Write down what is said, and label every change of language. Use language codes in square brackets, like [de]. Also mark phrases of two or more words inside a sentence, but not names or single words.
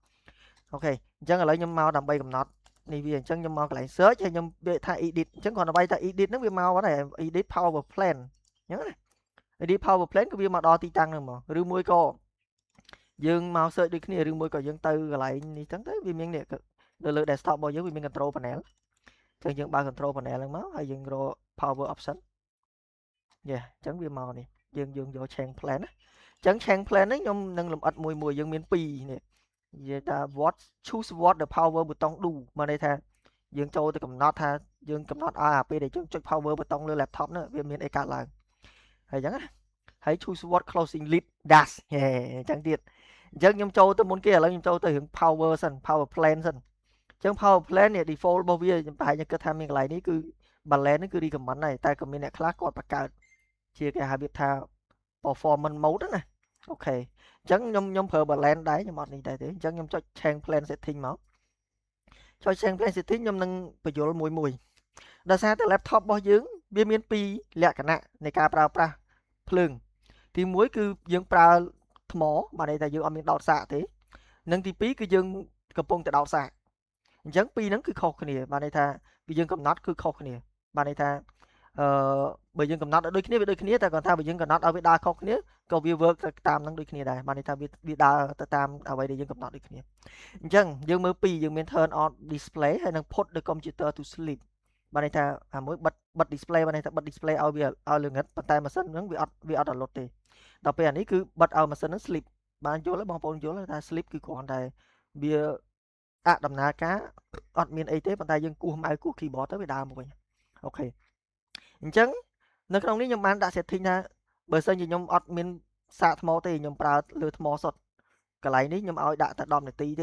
[km] អូខេអញ្ចឹងឥឡូវខ្ញុំមកដើម្បីកំណត់នេះវាអញ្ចឹងខ្ញុំមកកន្លែង search ហើយខ្ញុំវាថា edit អញ្ចឹងគ្រាន់តែវាយថា edit ហ្នឹងវាមកអត់ហើយ [en] edit power plan [km] អញ្ចឹងណា [en] edit power plan [km] គឺវាមកដល់ទីតាំងហ្នឹងហ្មងឬមួយក៏យើងមក search ដូចគ្នាឬមួយក៏យើងទៅកន្លែងនេះចឹងទៅវាមាននេះនៅលើ desktop របស់យើងវាមាន [en] control panel [km] អញ្ចឹងយើងបើក [en] control panel [km] ហ្នឹងមកហើយយើងរក [en] power option [km] អញ្ចឹងវាមកនេះយើងយក [en] change plan [km] ណាអញ្ចឹង [en] change plan [km] នេះខ្ញុំនឹងលម្អិតមួយយើងមាន2នេះ និយាយថា [en] what choose what the power [km] ប៊ូតុង do មកន័យថាយើងចូលទៅកំណត់ថាយើងកំណត់ឲ្យពេលដែលយើងចុច power ប៊ូតុងលើ laptop នោះវាមានអី កើតឡើងហើយអញ្ចឹងណាហើយ [en] choose what closing lid dash [km] អញ្ចឹងទៀតអញ្ចឹងខ្ញុំចូលទៅមុនគេឥឡូវខ្ញុំចូលទៅរឿង power សិន [en] power plan [km] សិនអញ្ចឹង [en] power plan [km] នេះ default របស់វាខ្ញុំប្រហែលខ្ញុំគិតថាមានកន្លែងនេះគឺ balance នេះគឺ recommend ហើយតែក៏មានអ្នកខ្លះគាត់បង្កើតជាគេហៅវាថា [en] performance mode [km] ណាអូខេអញ្ចឹងខ្ញុំប្រើ balance ដែរខ្ញុំអត់នេះដែរទេអញ្ចឹងខ្ញុំចុច [en] change plan setting [km] មកចុច [en] change plan setting [km] ខ្ញុំនឹងបញ្យល់មួយដោយសារតែ laptop របស់យើងវាមាន2លក្ខណៈនៃការប្រើប្រាស់ភ្លើងទី1 គឺយើងប្រើថ្មបានន័យថាយើងអត់មានដោតសាកទេនិងទី2គឺយើងកំពុងតែដោតសាកអញ្ចឹងពីរហ្នឹងគឺខុសគ្នាបានន័យថាវាយើងកំណត់គឺខុសគ្នាបានន័យថាបើយើងកំណត់ឲ្យដូចគ្នាវាដូចគ្នាតែគាត់ថាបើយើងកំណត់ឲ្យវាដើរខុសគ្នាក៏វា work ទៅតាមហ្នឹងដូចគ្នាដែរបានន័យថាវាដើរទៅតាមអ្វីដែលយើងកំណត់ដូចគ្នាអញ្ចឹងយើងមើលពីរយើងមាន [en] turn on display [km] ហើយនិង [en] put the computer to sleep [km] បានន័យថាអាមួយបិទ display បានន័យថាបិទ display ឲ្យវាឲ្យល្ងឹតប៉ុ ន្តែម៉ាស៊ីនហ្នឹងវាអត់ដល់លត់ទេដល់ពេលអានេះគឺបិទឲ្យម៉ាស៊ីនហ្នឹង sleep បានយល់ទេបងប្អូនយល់ថា sleep គឺគ្រាន់តែវាដំណើរការអត់មានអីទេប៉ុន្តែយើងគោះម៉ៅគោះ keyboard ទៅវាដើរមកវិញអូខេអញ្ចឹងនៅក្នុងនេះខ្ញុំបានដាក់ setting ថាបើសិនជាខ្ញុំអត់មានសាកថ្មទេខ្ញុំប្រើលើថ្មសុទ្ធកន្លែងនេះខ្ញុំឲ្យដាក់តែ10នាទី